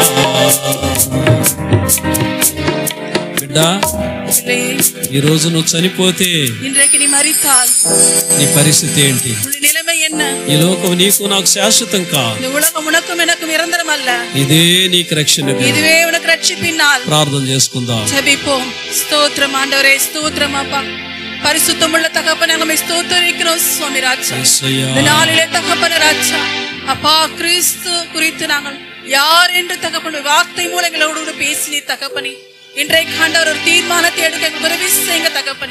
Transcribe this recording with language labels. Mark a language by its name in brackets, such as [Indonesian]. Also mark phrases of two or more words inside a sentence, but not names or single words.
[Telugu] బిడ్డ, ఈ రోజు నువ్వు చనిపోతే నీ పరిస్థితి ఏంటి? ఈ లోకం నీకు నాకు శాశ్వతం కాదు. ఇదే నీకు రక్షణ. ప్రార్థన చేసుకుందాం. [Tamil] ஸ்தோத்திரம் ஆண்டவரே, ஸ்தோத்திரம் அப்பா. பரிசுத்தமுள்ள தகப்பனே, நாங்கள் ஸ்தோத்திரிக்கிறோம் சுவாமி ராஜா. இந்த நாளிலே தகப்பனே ராஜா, அப்பா கிறிஸ்து குறித்து நாங்கள் யார் என்று தகப்பனே வார்த்தை மூலம் எங்களோடு பேசினீர் தகப்பனே. இன்றைக்கு ஆண்டவர் ஒரு தீர்மானத்தை எடுக்க எங்களுக்கு உதவி செய்யுங்க தகப்பனே.